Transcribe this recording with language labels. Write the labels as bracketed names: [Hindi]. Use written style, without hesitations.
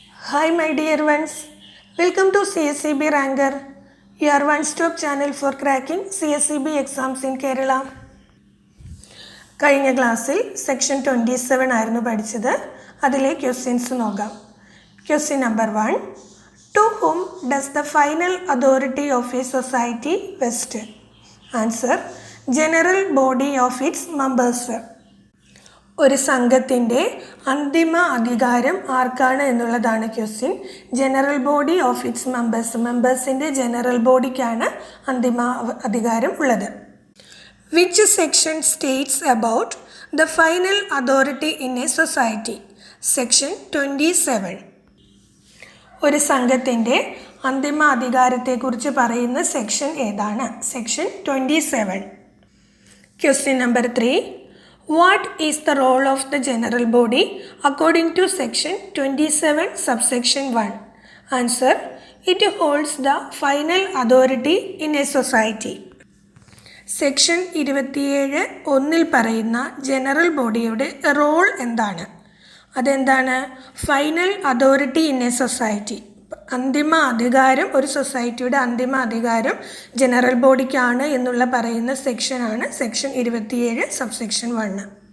[English] Hi my dear ones, welcome to CSCB Ranker, your one-stop channel for cracking CSCB exams in Kerala. [Malayalam] കഴിഞ്ഞ ക്ലാസ്സിൽ section 27 ആയിരുന്നു പഠിച്ചത്. അതിലെ questions നോക്കാം. Question number 1. [English] To whom does the final authority of a society vest? Answer. General body of its members. [Malayalam] ഒരു സംഘത്തിൻ്റെ അന്തിമ അധികാരം ആർക്കാണ് എന്നുള്ളതാണ് question. [English] general body of its [Malayalam] മെമ്പേഴ്സിൻ്റെ general ബോഡിക്കാണ് അന്തിമ അധികാരം ഉള്ളത്. [English] Which section states about the final authority in a society? [Malayalam] Section 27. ഒരു സംഘത്തിൻ്റെ അന്തിമ അധികാരത്തെക്കുറിച്ച് പറയുന്ന സെക്ഷൻ ഏതാണ്? Section 27. Question number 3. [English] What is the role of the general body according to section 27 subsection 1? Answer. It holds the final authority in a society. [Malayalam] Section 27 പറയുന്ന general ബോഡിയുടെ role എന്താണ്? അതെന്താണ്? [English] Final authority in a society. [Malayalam] അന്തിമ അധികാരം, ഒരു സൊസൈറ്റിയുടെ അന്തിമ അധികാരം ജനറൽ ബോഡിക്കാണ് എന്നുള്ള പറയുന്ന സെക്ഷനാണ് സെക്ഷൻ 27 സബ്സെക്ഷൻ 1.